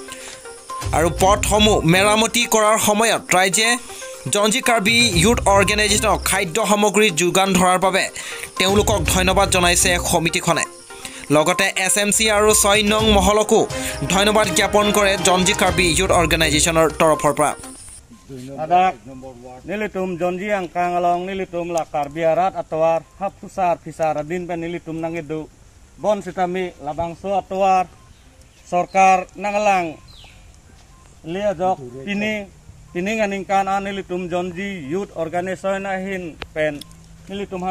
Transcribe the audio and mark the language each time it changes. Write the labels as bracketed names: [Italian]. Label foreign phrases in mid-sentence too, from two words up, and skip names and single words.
[Assamese] আৰু পথসমূহ মেৰামতি কৰাৰ সময়ত ৰাইজে জঞ্জি কাৰ্বি ইউথ অৰ্গেনাইজেশ্যনক খাদ্য সামগ্ৰী যোগান ধৰাৰ বাবে তেওঁলোকক ধন্যবাদ জনাইছে সমিতিখনে। লগতে SMC আৰু 6 নং মহলকো ধন্যবাদ জ্ঞাপন কৰে জঞ্জি কাৰ্বি ইউথ অৰ্গেনাইজেশ্যনৰ তৰফৰ পৰা। [Karbi] Adak nilitum Jonji ang kangalong nilitum lakar biarat atwar hap pusar pisar adin pen nilitum nangidu bon sitami labang so atwar Sorkar nangalang lihat jok pining aningkan nilitum Jonji Youth Organization ahin pen nilitum han